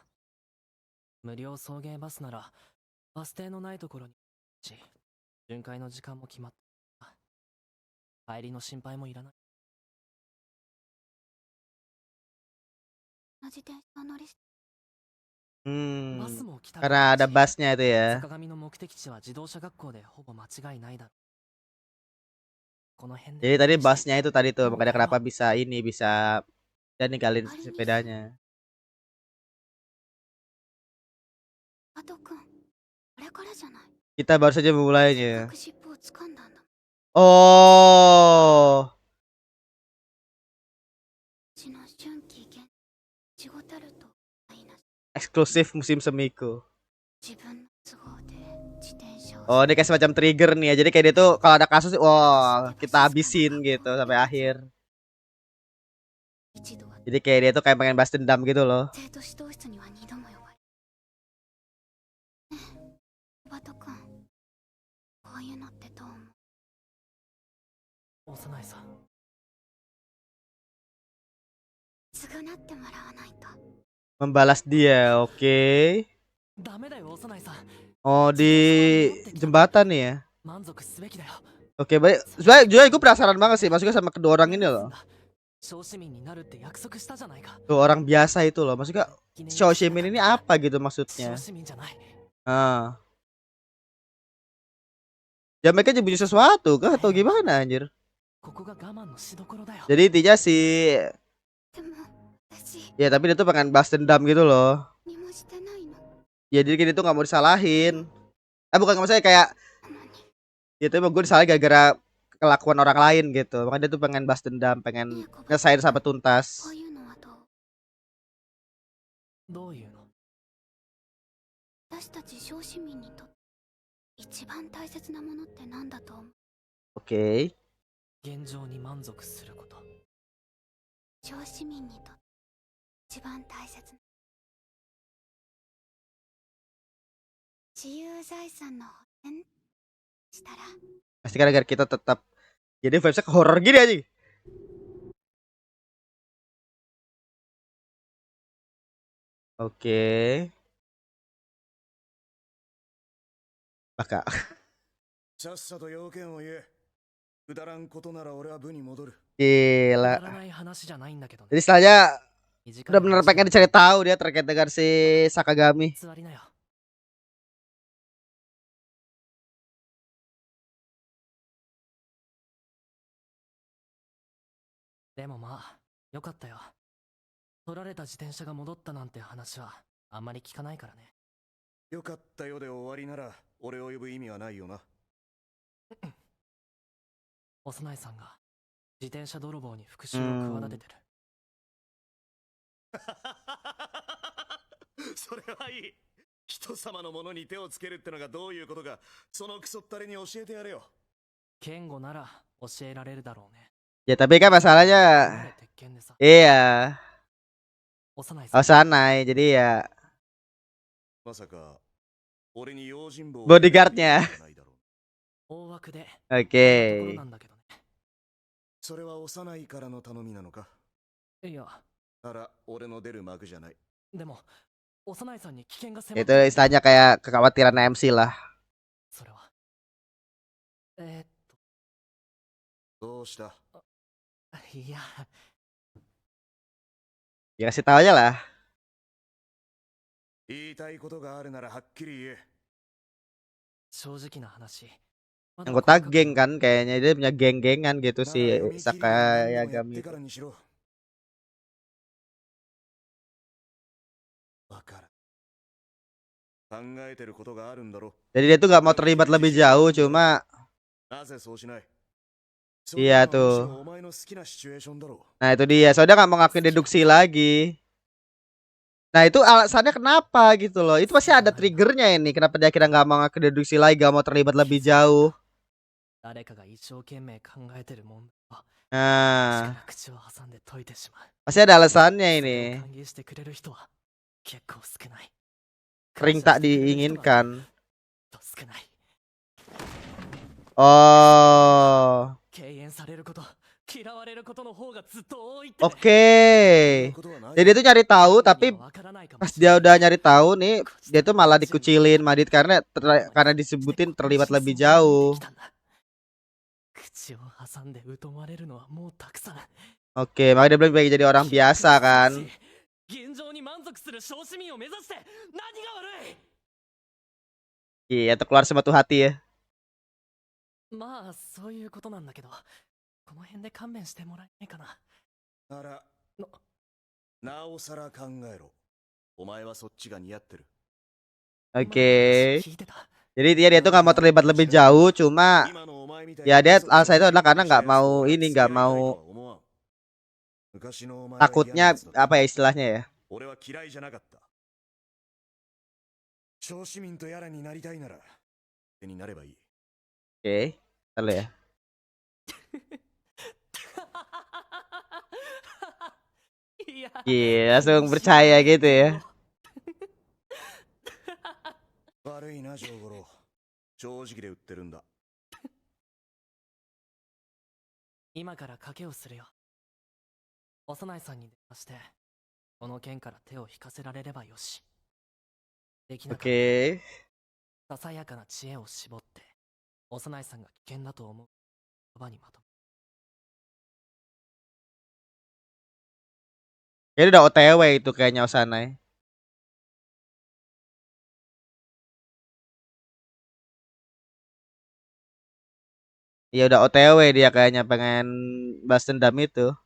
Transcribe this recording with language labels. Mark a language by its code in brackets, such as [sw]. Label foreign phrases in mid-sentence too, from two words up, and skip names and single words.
[ja] 無料送迎バスならバス停のないところにし、巡回の時間も決まった。帰りの心配もいらない。自転車乗りして。バスも来た [id] Karena ada busnya itu ya. [ja] 坂上の目的地は自動車学校でほぼ間違いないだろう。この辺 [id] Jadi [ja] で [id] tadi busnya itu tadi tuh, makanya kenapa bisa dan ninggalin Hari ini. sepedanya. [ja] バト君、あれからじゃない。 [id] Kita baru saja [ja] せっか [id] memulainya. [ja] く尻尾を掴んだんだ。 Oh, うちの春季限仕事るといいな。 [id] eksklusif musim semiku. [ja] 自分の都合で自転車を [id] Oh, ini kayak semacam trigger nih ya. Jadi kayak dia tuh kalau ada kasus, wah kita habisin gitu sampai akhir. [ja] 一度は [id] Jadi kayak dia tuh kayak pengen balas dendam gitu loh. [ja] 生徒指導室には二度も呼ばれ小鳩くんこういうのってどう思う幼いさん。償ってもらわないと [id] Membalas dia, oke. [ja] ダメだよ、幼いさん。 [id] Oh, di jembatan nih ya. [ja] 満足すべきだよ。 [id] Oke, baik. Sebenarnya jujur gue penasaran banget sih, maksudnya sama kedua orang ini loh. [ja] 小市民になるって約束したじゃないか。 [id] Tuh orang biasa itu loh, maksudnya [ja] 小市民 [id] ini apa gitu [ja] 小 [id] maksudnya? [ja] 市民じゃない。 Ah. [id] Ya mereka nyembunyi sesuatu kah atau gimana anjir? [ja] ここが我慢のしどころだよ。 [id] Jadi intinya si [ja] でも私 [id] ya tapi dia tuh pengen balas dendam gitu loh. [ja] 何もしてないの [id] Ya jadi dia tuh nggak mau disalahin. Bukan nggak maksudnya kayak [ja] なのに [id] ya tapi gue disalahin gara-gara kelakuan orang lain gitu. Makanya dia tuh pengen balas dendam, [ja] ね [id] pengen [ja] え小鳩 [id] ngesain sampai [ja] こ [id] tuntas. [ja] ういうのはどうどういうの？私たち小市民にとって一番大切なものって何だと思う [id] Oke. [ja] 現状に満足すること。小市民にとって一番大切な自由財産の保全したら [id] Pasti kan agar kita tetap jadi vibesnya ke horror gini aja. Oke. Bakal. [ja] さっさと要件を言え。くだらんことなら俺は部に戻る。く [id] Gila. [ja] だらない話じゃないんだけどね。 [id] Jadi istilahnya [ja] 短い話 [id] benar-benar pengen dicari tahu dia terkait dengan si Sakagami. [ja] 座りなよ。 でもまあ、よかったよ。取られた自転車が戻ったなんて話はあんまり聞かないからね。よかったよで終わりなら俺を呼ぶ意味はないよな。幼いさんが自転車泥棒に復讐を企ててる。それはいい。人様のものに手をつけるってのがどういうことか、そのクソったれに教えてやれよ。剣吾なら教えられるだろうね。 [id] Ya tapi kan masalahnya [ja] 鉄拳でさ、 [id] iya [ja] 幼いさん。 [id] Osanai jadi ya [ja] まさか俺に用心棒を [id] bodyguardnya. [ja] ないだろう。大枠で、 [id] Oke. [ja] ところなんだけどね。それは幼いからの頼みなのか。いや、なら俺の出る幕じゃない。でも、幼いさんに危険が迫っ [id] Itu [ja] てる。 [id] istilahnya kayak kekhawatiran MC lah. [ja] それは。どうした？いや、 [id] Ya kasih tahu aja lah. [ja] 言いたいことがあるならはっきり言え。正直な話。まだ [id] Anggota [ja] 細かく [id] geng kan kayaknya dia punya geng-gengan gitu [ja] なら [id] si [ja] 読み切りで何でもやっ [id] Sakagami [ja] て [id] itu. [ja] からにしろ。わからん。考えてることがあるんだろ。 [id] Jadi dia tuh gak mau terlibat lebih jauh cuma [ja] なぜそうしない？ [id] Iya [ja] それはむしろ [id] tuh. [ja] お前の好きなシチュエーションだろう。 [id] Nah itu dia, soalnya nggak mau ngakuin deduksi lagi. Nah itu alasannya kenapa gitu loh. Itu pasti ada triggernya ini. Kenapa dia akhirnya nggak mau ngakuin deduksi lagi, nggak mau terlibat lebih jauh. [ja] 誰かが一生懸命考えてる問題を [id] Nah [ja] 口から口を挟んで解いてしまう。 [id] pasti ada alasannya [ja] それを [id] ini. [ja] 歓迎してくれる人は結構少ない。 [id] Kering [ja] 感謝 [id] tak [ja] してくれる人が [id] diinginkan. [ja] と少ない。 Oh 敬遠されること、嫌われることの方がずっと多いって。 [id] oke. [ja] ことはない。 [id] Jadi dia tuh nyari tahu tapi [ja] わからないかも [id] pas [ja] しれない [id] dia udah nyari tahu nih dia tuh malah dikucilin Madit karena karena disebutin terlibat lebih jauh. [ja] 口を挟んで疎まれるのはもうたくさん。 [id] Oke, makanya dia bilang pengen jadi orang biasa kan. [ja] 現状に満足する小市民を目指して何が悪い。 [id] Iya, tuh keluar semua tuh hati ya. [ja] まあそういうことなんだけど、この辺で勘弁してもらえないかな。ならなおさら考えろ。お前はそっちが似合ってる。 [id] Oke. [ja] 聞いてた。 [id] Jadi dia tuh nggak mau terlibat lebih jauh, cuma [ja] 今のお前みたい [id] ya [ja] な [id] dia [ja] クソ [id] alasan itu [ja] ったれ [id] adalah karena [ja] に [id] nggak [ja] したやつ [id] mau [ja] を [id] ini [ja] 付き [id] nggak [ja] 合いたいと [id] mau [ja] は思わん。昔のお前は嫌な [id] takutnya [ja] やつだった。 [id] apa ya istilahnya ya? [ja] 俺は嫌いじゃなかった。小市民とやらになりたいなら手になればいい。 [id] Oke, ntar lu ya. Iya. Iya, langsung percaya gitu ya. [ja] 悪いな、ジョーゴロ。正直で売ってるんだ。今から賭けをするよ。幼いさんに電話して、この件から手を引かせられればよし。できなかったら [id] Oke. [ja] ささやかな知恵を絞って、幼いさんが危険だと思う言葉にまとめ。 [id] Kayaknya udah OTW itu kayaknya Osana. Ya udah OTW dia kayaknya pengen balas dendam itu.